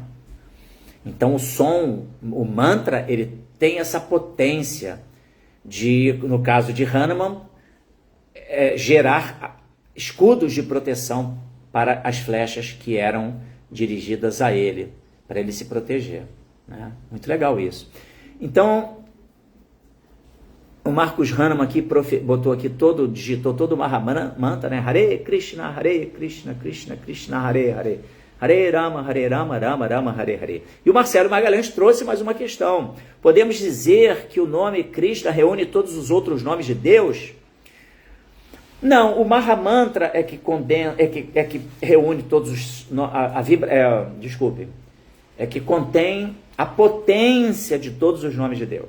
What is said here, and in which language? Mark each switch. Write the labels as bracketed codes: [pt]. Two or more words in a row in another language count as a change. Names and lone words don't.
[pt] Então o som, o mantra, ele tem essa potência de, no caso de Hanuman, gerar escudos de proteção para as flechas que eram dirigidas a ele, para ele se proteger, né? Muito legal isso. Então, o Marcos Hahnemann aqui botou aqui digitou todo o Mahamantra, né? [sa] हरे कृष्ण, कृष्ण कृष्ण, हरे हरे. हरे राम, राम राम, हरे हरे. [pt] E o Marcelo Magalhães trouxe mais uma questão. Podemos dizer que o nome Krishna reúne todos os outros nomes de Deus? Não, o Mahamantra é que reúne todos os... é que contém a potência de todos os nomes de Deus.